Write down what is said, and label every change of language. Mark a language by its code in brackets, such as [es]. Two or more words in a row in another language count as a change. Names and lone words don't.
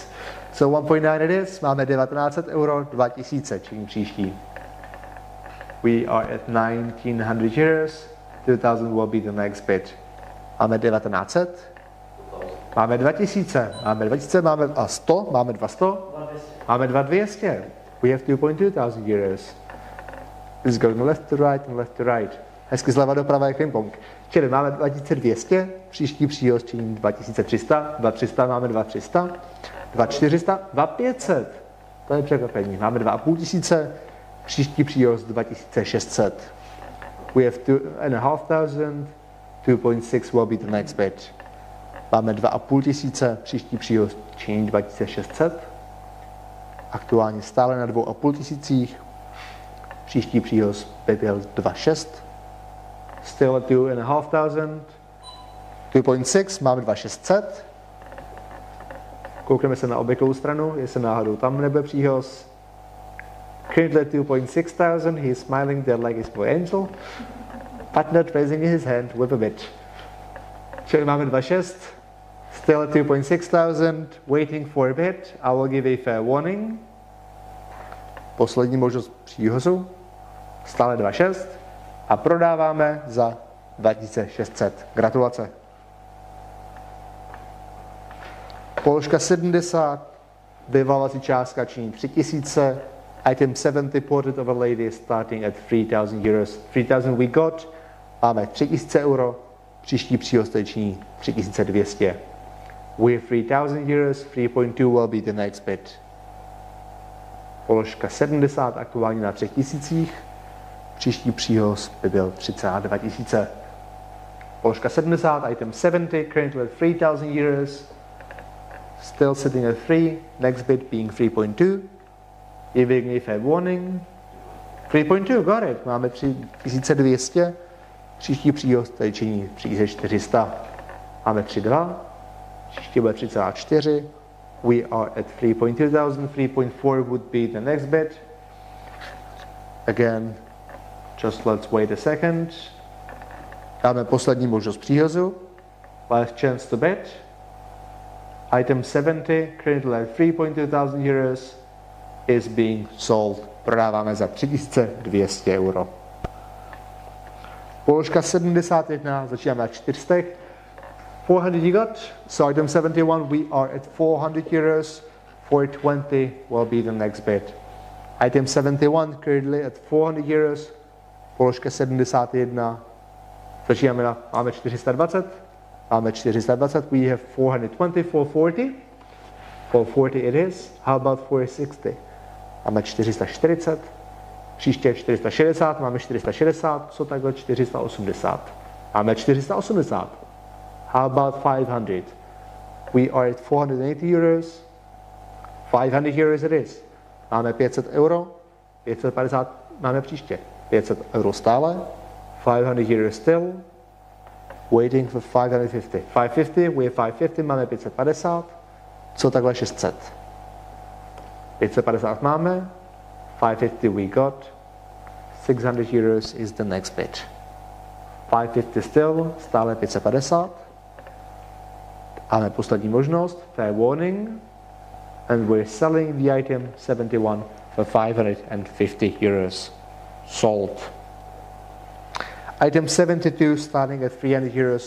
[en] So 1.9 it is. [cs] Máme 1900 euro, 2000 činí příští. [en] We are at 1900 euros. 2000 will be the next bid. [cs] Máme 1900. Máme 2000, máme a 100, máme 200, máme 2200. [en] We have 2.2 thousand euros. It's going left to right and left to right. [cs] Hezky zleva doprava je ping-pong. Čili máme 2200, příští příhoz činí 2300, 2300 máme 2300, 2400, 2500. To je překvapení. Máme 2500, příští příhoz 2600. [en] We have 2500, 2.6 will be the next bid. [cs] Máme 2500, příští příhoz činí 2600. Aktuálně stále na 2500. Příští příhoz by byl 2600. [en] Still at 2500. 2.6 [cs] máme 2600. Koukneme se na obvyklou stranu, jestli náhodou tam nebude příhoz. [en] Currently at 2.6 thousand, he is smiling there like his boy angel, but not raising his hand with a bid. [cs] Čili máme 2.6. [en] Still at 2.6 thousand, waiting for a bid. I will give a fair warning. [cs] Poslední možnost příhozu. Stále 2.6. A prodáváme za 2600. Gratulace. Položka 70. Vyvalací částka činí 3000. [en] Item 70 portrait of a lady starting at 3000 euros. 3000 we got. [cs] Máme 3000 euro. Příští příhoz činí 3200. [en] We have 3000 euros, 3.2 will be the next bid. [cs] Položka 70 aktuálně na 3000. Příští příhoz by byl 32 000. Položka 70, [en] item 70, currently at 3000 euros. Still sitting at 3, next bid being 3.2. Giving a fair warning. 3.2, got it. [cs] Máme 3200. Příští příhoz tady činí 3400. Máme 3.2. Příští bude 3.4. [en] We are at 3.2 thousand. 3.4 would be the next bid. Again, just let's wait a second. [cs] Dáme poslední možnost příhozu. [en] Last chance to bid. Item 70, currently at 3.2 thousand euros, is being sold. [cs] Prodáváme za 3200 euro. Položka 71, začínáme na 400. [en] 400 you got. So item 71, we are at 400 euros. 420 will be the next bid. Item 71, currently at 400 euros. [cs] Položka 71, začínáme na, máme 420. Máme 420, [en] we have 420, 440. 440 it is. How about 460? [cs] Máme 440. Příště 460, máme 460, co takhle 480. Máme 480. [en] How about 500? We are at 480 euros. 500 euros it is. [cs] Máme 500 euro. 550 máme příště. 500 euro stále. [en] 500 euros still. Waiting for 550. 550, we have 550, [cs] máme 550. Co takhle 600? 550 máme. [en] 550 we got. 600 euros is the next bid. 550 still, [cs] stále 550. Máme poslední možnost, [en] fair warning. And we're selling the item 71 for 550 euros. Sold. Item 72 starting at 300 euros.